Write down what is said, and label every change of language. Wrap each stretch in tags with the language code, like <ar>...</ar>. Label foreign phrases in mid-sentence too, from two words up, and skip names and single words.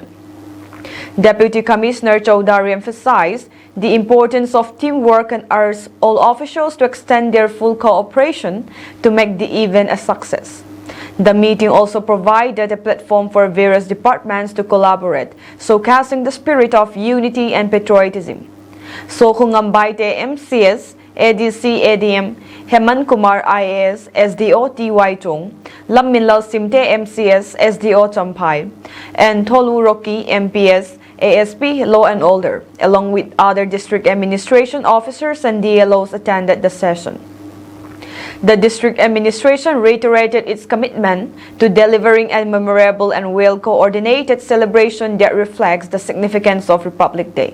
<en>Deputy Commissioner Chowdhury emphasized the importance of teamwork and urged all officials to extend their full cooperation to make the event a success. The meeting also provided a platform for various departments to collaborate, showcasing the spirit of unity and patriotism. Sokhungambaite MCS, ADC ADM, Heman Kumar IAS, SDO TY Chung, Lamminlal Simte MCS, SDO Champai, and Tolu Rocky MPS, ASP Law and Order, along with other district administration officers and DLOs attended the session. The district administration reiterated its commitment to delivering a memorable and well-coordinated celebration that reflects the significance of Republic Day.</en>